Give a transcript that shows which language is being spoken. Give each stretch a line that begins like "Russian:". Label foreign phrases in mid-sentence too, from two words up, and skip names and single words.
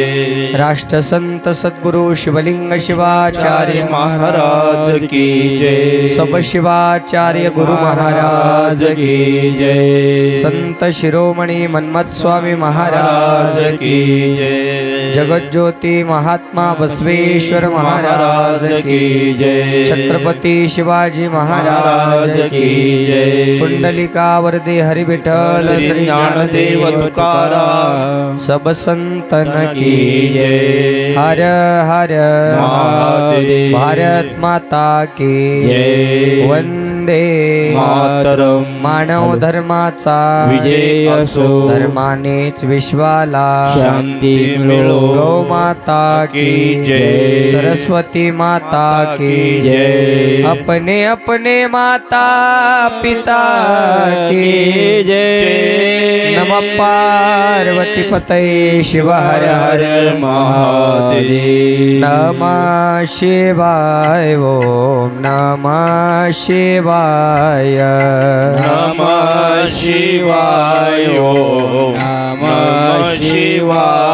Hindi: राष्ट्र संत सद्गुरु शिवलिंग शिवाचार्य महाराज की जय। सब शिवाचार्य गुरु महाराज की जय। संत शिरोमणि मन्मथ स्वामी महाराज की जय। जगज्योति महात्मा बसवेश्वर महाराज की जय। छत्रपति शिवाजी महाराज की जय। पुंडलिकावरदे हरि विठ्ठल श्री ज्ञानदेव तुकाराम सब संतन की जय। हर हर महादेव। भारत माता की जय।
Sanskrit: वंदे मातरम।
Marathi: मानव धर्माचा विजय असो। धर्मानेच विश्वाला शांती मिळो।
Hindi: गौ माता की जय। सरस्वती माता की जय। अपने अपने माता पिता की जय।
Sanskrit: नमः पार्वती पतये शिव हर हर महादेव। नमः शिवाय ओम नमः शिवाय। नमः शिवाय ओम नमः शिवाय।